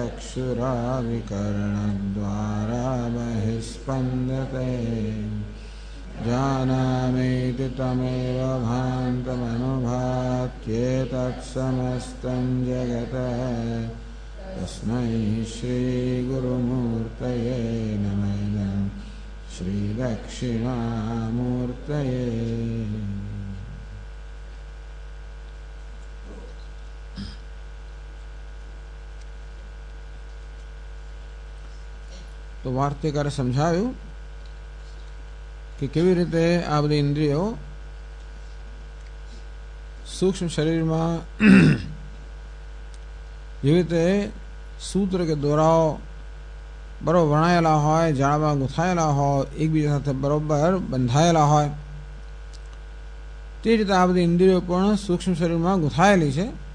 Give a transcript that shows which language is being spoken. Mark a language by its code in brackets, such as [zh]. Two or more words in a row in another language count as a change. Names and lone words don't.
[sa] चक्षुराविकरणद्वारा बहिस्पन्दते जानामीति तमेव भान्तमनुभात्येतत्समस्तं जगत् तस्मै श्रीगुरुमूर्तये नमः श्रीदक्षिणामूर्तये। [gu] તો વાર્તિકારે સમજાવ્યું કે કેવી રીતે આ બધી ઇન્દ્રિયો સૂક્ષ્મ શરીરમાં જેવી રીતે સૂત્ર કે દોરાઓ બરોબર વણાયેલા હોય, જાળમાં ગૂંથાયેલા હોય, એકબીજા સાથે બરોબર બંધાયેલા હોય, તે રીતે આ બધી ઇન્દ્રિયો પણ સૂક્ષ્મ શરીરમાં ગૂંથાયેલી છે.